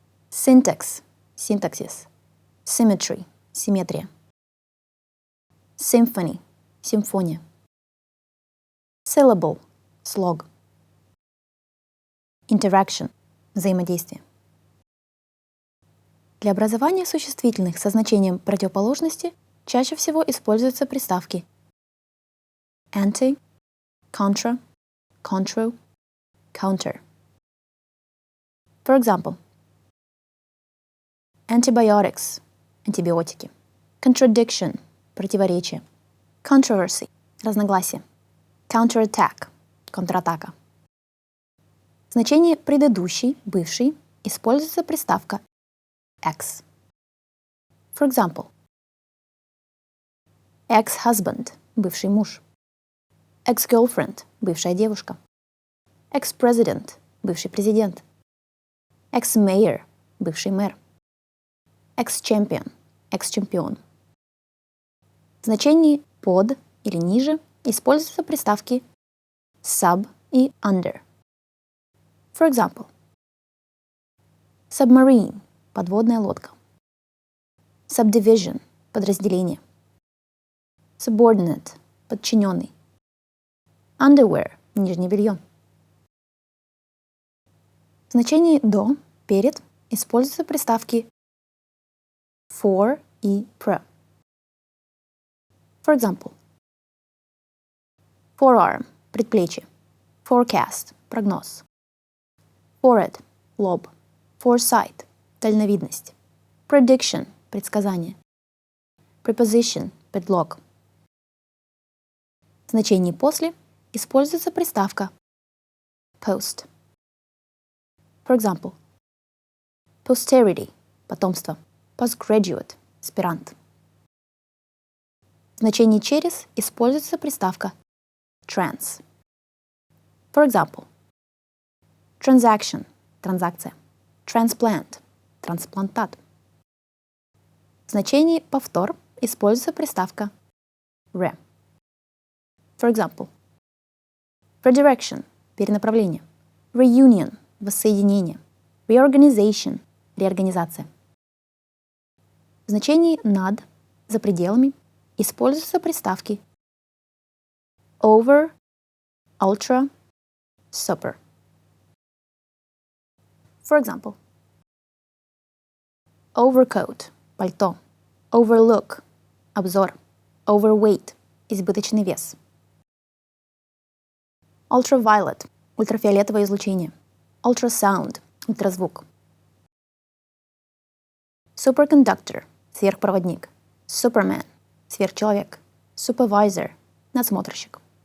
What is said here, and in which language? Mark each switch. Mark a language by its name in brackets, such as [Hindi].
[English] syntax – [Russian] синтаксис, [English] symmetry – [Russian] симметрия, [English] symphony – [Russian] симфония, [English] syllable – [Russian] слог, [English] interaction – [Russian] взаимодействие. Для образования существительных со значением противоположности чаще всего используются приставки [English] anti, contra, contro, counter. For example, antibiotics – [Russian] антибиотики, [English] contradiction – [Russian] противоречие, [English] controversy – [Russian] разногласие, [English] counterattack – [Russian] контратака. В значении предыдущий, бывший используется приставка ex. [English] For example, ex-husband [Russian] – бывший муж, [English] ex-girlfriend [Russian] – бывшая девушка, [English] ex-president [Russian] – бывший президент, [English] ex-mayor [Russian] – бывший мэр, [English] ex-champion [Russian] – экс-чемпион. В значении под или ниже используются приставки sub и under. [English] For example, submarine [Russian] – подводная лодка, [English] subdivision [Russian] – подразделение, [English] subordinate [Russian] – подчиненный, [English] underwear [Russian] – нижнее белье. В значении до Перед используются приставки for и pro. [English] For example, forearm – [Russian] предплечье, [English] forecast – [Russian] прогноз, [English] forehead – [Russian] лоб, [English] foresight – [Russian] дальновидность, [English] prediction – [Russian] предсказание, [English] preposition – [Russian] предлог. В значении после используется приставка post. [English] For example, posterity – [Russian] потомство, [English] postgraduate – [Russian] аспирант. В значении через используется приставка trans. [English] For example, transaction – [Russian] транзакция, [English] transplant – [Russian] трансплантат. В значении повтор используется приставка re. [English] For example, redirection – [Russian] перенаправление, [English] reunion – [Russian] воссоединение, [English] reorganization – [Russian] реорганизация. В значении над, за пределами используются приставки [English] over, ultra, super. For example, overcoat – [Russian] пальто, [English] overlook – [Russian] обзор, [English] overweight – [Russian] избыточный вес, [English] ultraviolet – [Russian] ультрафиолетовое излучение, [English] ultrasound – [Russian] ультразвук, [English] superconductor – [Russian] сверхпроводник, [English] superman – [Russian] сверхчеловек, [English] supervisor – [Russian] надсмотрщик.